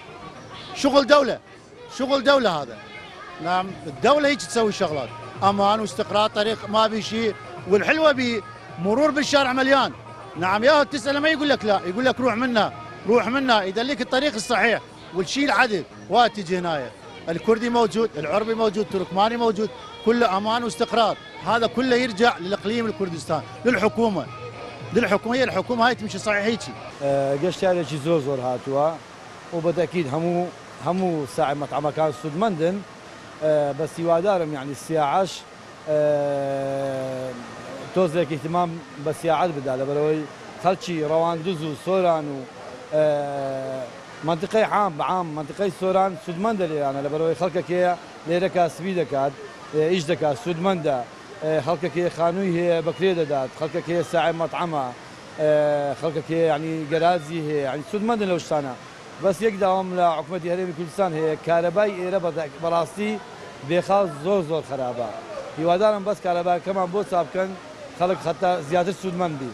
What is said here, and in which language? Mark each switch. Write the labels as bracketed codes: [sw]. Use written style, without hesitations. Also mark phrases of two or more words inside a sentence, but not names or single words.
[ar] شغل دوله هذا نعم الدوله هيك تسوي شغلات امان واستقرار طريق ما بي شيء والحلوه بي مرور بالشارع مليان نعم يا تساله ما يقول لك لا يقول لك روح منا يدلك الطريق الصحيح والشيء العدل وتجي هنا الكردي موجود العربي موجود التركماني موجود كله امان واستقرار هذا كله يرجع للاقليم الكردستان للحكومه هي الحكومه هاي تمشي صحيح هيك [ckb] گەشتیارێکی زۆر هاتووە و بەتەکید هەموو ساعی مەطعەمەکان سودمەندن بس هیوادارم يعني السیاحەش تۆزێک اهتمام بە سیاحەت بدا لەبەرەوەی خەڵکی ڕەواندز و سۆران و منطقەی عام منطقەی سۆران سودمەندە لێرانە لەبەرەوەی خەڵکێکەیە لێرەکە سبی دەکات ئیش دەکات سودمەندە خەڵکێکەیە خانووی هەیە بەکرێ دەدات خەڵکێکەیە ساعی مەطعەمە خەڵکێکەیە يعني گەرازی هەیە يعني سودمەندن لەو شتانە بس یەک داوام لە حکوومەتی هەرێمی کوردستان هەیە کارەبای ئێرە بەڕاستی بێخاڵ زۆر خراپە هیوادارم بەس کارەباکەمان بۆ چاپ بکەن خەڵک حتا زیاتر سودمەند بی.